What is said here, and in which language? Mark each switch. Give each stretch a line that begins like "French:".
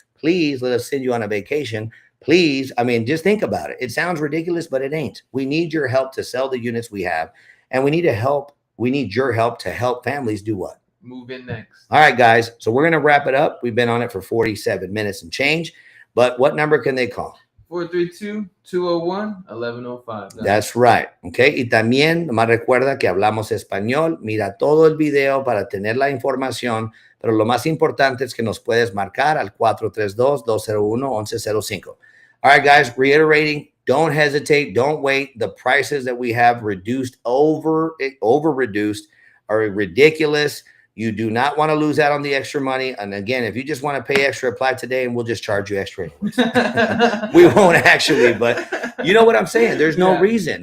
English: Please let us send you on a vacation. Please. I mean, just think about it. It sounds ridiculous, but it ain't. We need your help to sell the units we have. And we need your help to help families do what? Move in next. All right, guys. So we're going to wrap it up. We've been on it for 47 minutes and change. But what number can they call? 432-201-1105. That's right. Okay.
Spanish: Y también, nomás recuerda que hablamos español. Mira todo el video para tener la información. Pero lo más importante es que nos puedes marcar al 432-201-1105.
English: All right, guys. Reiterating, don't hesitate. Don't wait. The prices that we have reduced, over reduced, are ridiculous. You do not want to lose out on the extra money. And again, if you just want to pay extra, apply today and we'll just charge you extra anyways. We won't actually, but you know what I'm saying? There's no reason.